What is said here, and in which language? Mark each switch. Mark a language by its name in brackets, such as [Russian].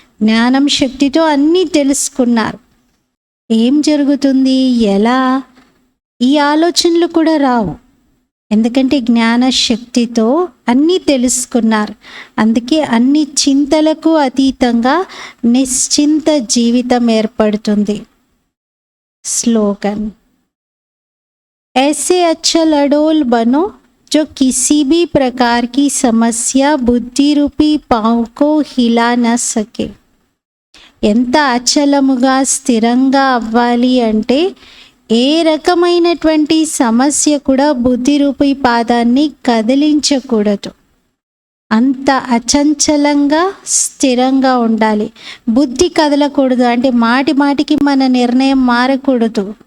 [Telugu] జ్ఞానం శక్తితో అన్నీ తెలుసుకున్నారు. ఏం జరుగుతుంది, ఎలా, ఈ ఆలోచనలు కూడా రావు. ఎందుకంటే జ్ఞాన శక్తితో అన్నీ తెలుసుకున్నారు. అందుకే అన్ని చింతలకు అతీతంగా నిశ్చింత జీవితం ఏర్పడుతుంది. [Hindi] స్లోగన్: ऐसे अच्छा लडोल बनो जो किसी भी प्रकार की समस्या बुद्धि रूपी पाँव को हिला न सके. [Telugu] ఎంత అచలముగా స్థిరంగా అవ్వాలి అంటే ఏ రకమైనటువంటి సమస్య కూడా బుద్ధి రూపీ పాదాన్ని కదిలించకూడదు. అంత అచంచలంగా స్థిరంగా ఉండాలి. బుద్ధి కదలకూడదు, అంటే మాటి మాటికి మన నిర్ణయం మారకూడదు.